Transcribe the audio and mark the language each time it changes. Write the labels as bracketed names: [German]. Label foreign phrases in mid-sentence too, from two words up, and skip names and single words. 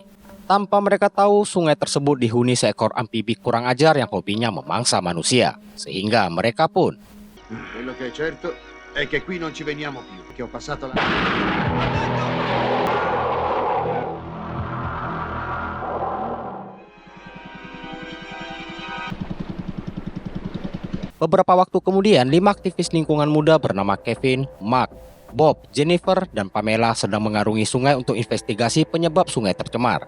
[Indonesian] Tanpa mereka tahu, sungai tersebut dihuni seekor amfibi kurang ajar yang hobinya memangsa manusia. Sehingga mereka pun [Italian] Quello che è certo è che qui non ci veniamo più, che ho passato la... [Indonesian] beberapa waktu kemudian 5 aktivis lingkungan muda bernama Kevin, Mark, Bob, Jennifer, dan Pamela sedang mengarungi sungai untuk investigasi penyebab sungai tercemar.